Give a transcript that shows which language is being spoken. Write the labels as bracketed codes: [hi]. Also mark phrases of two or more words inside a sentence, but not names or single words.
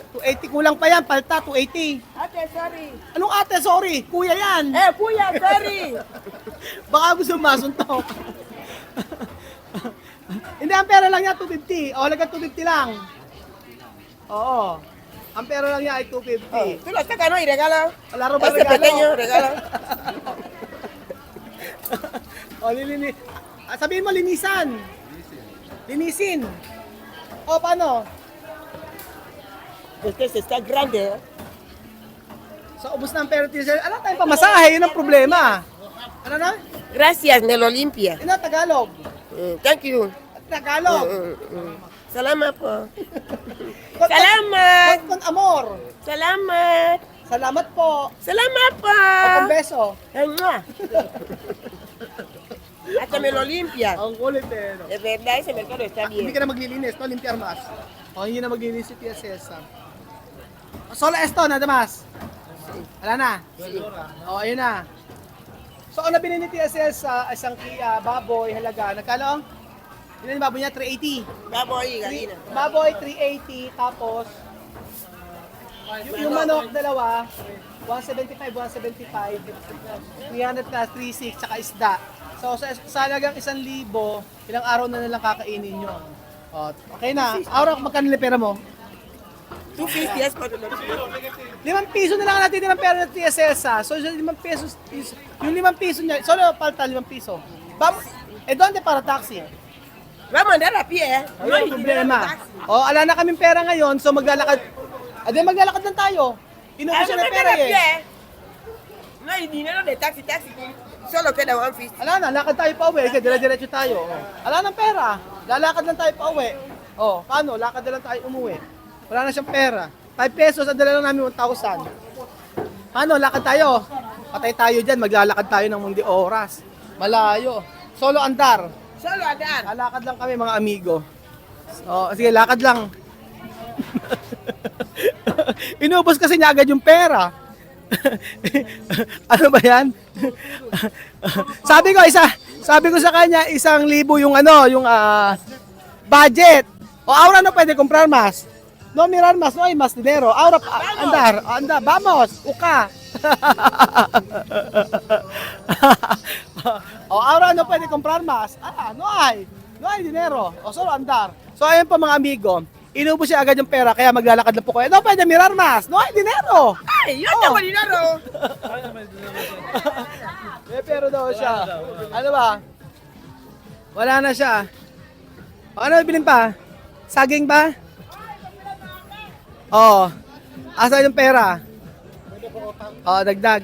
[tl] 280 kulang pa yan, palta 280. Ate, sorry. Anong ate, sorry? Kuya yan. kuya, sorry. Baka gusto masuntok. Hindi, ang pera lang niya 250. O, halaga 250 lang. Oo. Ang pera lang niya ay 250. [es] Tú lo sacas, ¿no? Y regala. [tl] Laro ba [es] Ese pequeño, regala. [tl] O, sabihin mo, linisan. Linisin. O, paano? [es] Este está grande, ¿eh? [tl] So, ubos na ang pera teacher. Ano tayong pamasahe? Yun ang problema. Ano na? [es] Gracias, me lo limpia. [tl] Yun ang Tagalog. [en] Thank you. [tl] Tagalog. Salamat po. Salamat! [es] Con amor. [tl] Salamat! Salamat po. Salamat po! Ang beso. [es] Mua. Hasta me lo limpia. [tl] Ang kulit eh. No? [es] De verdad, ese mercado está [tl] Hindi [es] bien. [tl] ka na maglilinis, no? [es] Limpiar mas. [tl] O, hindi na maglilinis si Tia Cesar. [es] Solo esto, nada más. [tl] Wala na. O, ayun na. So, ang nabili ni Tia Cesar, isang baboy, halaga. Nagkano? Yun yung baboy niya, 380. [es] Vamos ahí, gallina. [tl] Baboy, 380. Tapos, yung manok, dalawa. 175, 175. 300 plus, 36, tsaka isda. So, sa halagang 1,000, ilang araw na nilang kakainin yun. O, okay na. Araw, magkano nila pera mo? [es] 250 es para [tl] 5 piso na lang natin ng pera ng TSS. So, yung 5 pesos, yung 5 piso niya, solo palta 5 piso. [es] Vamos, donde para taxi? Vamos a andar a pie, ¿eh? No hay problema. O, [tl] ala na kaming pera ngayon, so maglalakad. Maglalakad lang tayo. Inubos siya ng pera eh. [es] No hay dinero de taxi. Solo queda 150. [tl] Ala na, lakad tayo pa uwi. Kasi dire-diretso tayo. Ala ng pera. Lalakad lang tayo pa uwi. O, paano? Lakad na lang tayo umuwi. Wala na siyang pera. 5 pesos, ang dala lang namin 1,000. Paano? Lakad tayo. Patay tayo dyan. Maglalakad tayo ng mundi oras. Malayo. [es] Solo andar. Solo andar. [tl] Lalakad lang kami mga amigo. O, sige, lakad lang. Inubos kasi niya agad yung pera. Ano ba yan? sabi ko sa kanya 1,000 yung yung budget. [es] O ahora no pwede comprar más. No mirar más, no hay más dinero. Ahora andar, vamos, uka. O ahora no pwede comprar más. No hay dinero. O solo andar. [tl] So ayun pa mga amigo. Inubos siya agad yung pera, kaya maglalakad na po kayo. [es] No, pwede mirar mas. No hay dinero. Ay, yo tengo dinero. [tl] May pero daw siya. Ano ba? Wala na siya. O, ano bilhin pa? Saging ba? Oo. Asa yung pera? Oo, dagdag.